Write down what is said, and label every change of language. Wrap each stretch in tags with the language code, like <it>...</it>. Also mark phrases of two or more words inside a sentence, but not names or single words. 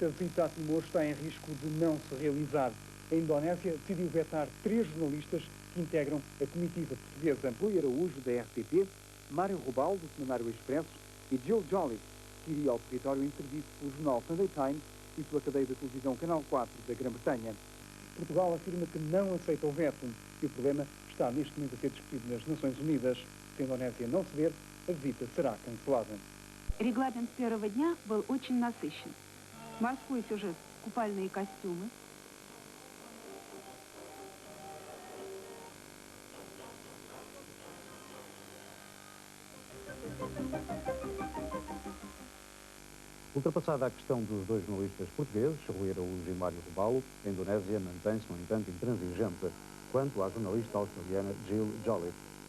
<pt>A visita a Timor está em risco de não se realizar. A Indonésia decidiu vetar 3 jornalistas que integram a comitiva portuguesa: Rui Araújo, da RTP, Mário Robal, do Semanário Expresso, e Jill Jolliffe, que iria ao território intervido pelo jornal Sunday Times e pela cadeia da televisão Canal 4 da Grã-Bretanha. Portugal afirma que não aceita o veto e o problema está neste momento a ser discutido nas Nações Unidas. Se a Indonésia não ceder, a visita será cancelada.</pt> <ru>Регламент первого дня был очень насыщен. Морской сюжет, купальные костюмы.</ru> <pt>Ultrapassada a questão dos 2 jornalistas portugueses, Rui Araújo e Mário Robalo, a Indonésia mantém-se, no entanto, intransigente quanto à jornalista australiana Jill Jolliffe.</pt>